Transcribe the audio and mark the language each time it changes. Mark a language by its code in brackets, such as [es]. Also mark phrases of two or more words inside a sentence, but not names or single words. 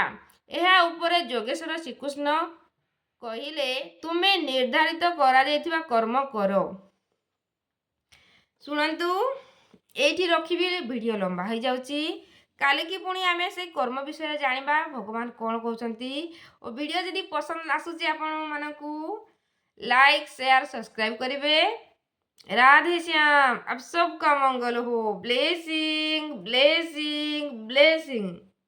[or] ଏହା ଉପରେ ଯୋଗେଶ୍ୱର ଶ୍ରୀକୃଷ୍ଣ କହିଲେ, ତୁମେ ନିର୍ଦ୍ଧାରିତ କରାଯାଇଥିବା କର୍ମ କର। ଶୁଣନ୍ତୁ, ଏଇଠି ରଖିବି, ଭିଡ଼ିଓ ଲମ୍ବା ହେଇଯାଉଛି। କାଲିକି ପୁଣି ଆମେ ସେଇ କର୍ମ ବିଷୟରେ ଜାଣିବା ଭଗବାନ କ'ଣ କହୁଛନ୍ତି। ଓ ଭିଡ଼ିଓ ଯଦି ପସନ୍ଦ ଆସୁଛି ଆପଣମାନଙ୍କୁ [en] like share subscribe [or] करिवे। [hi] राधे श्याम। आप सबका मंगल हो। [en] blessing blessing blessing.